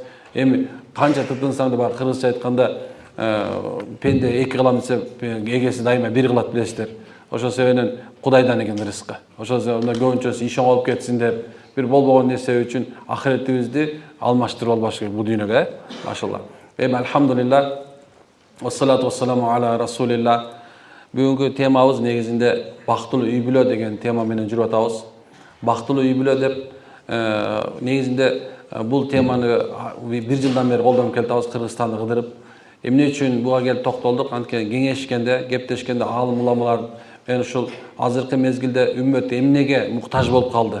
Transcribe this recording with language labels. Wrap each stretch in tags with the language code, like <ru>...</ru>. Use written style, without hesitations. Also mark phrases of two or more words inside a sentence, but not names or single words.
<ky>Эми канча тытынсаң да бар, кыргызча айтканда пенде эки кылам десе, эгеси дайыма бир кылат билесиздер. Ошол себептен Кудайдан экен ырыскы. Ошол себептен көбүнчөсү иш оңолуп кетсин деп, бир болбогон нерсе үчүн ахиретибизди алмаштырып албаш керек бул дүйнөгө, машалла. Эми алхамдулилла,</ky> <ar>والصلاة والسلام على رسول الله.</ar> <ky>Бүгүнкү темабыз негизинде бактылуу үй бүлө деген тема менен жүрүп атабыз. Бактылуу үй бүлө деп негизинде бул теманы бир жылдан бери колдонуп келатабыз, Кыргызстанды кыдырып. Эмне үчүн буга келип токтолдук? Анткени кеңешкенде, кептешкенде аалым уламалар мен ушул азыркы мезгилде үммөт эмнеге муктаж болуп калды?</ky>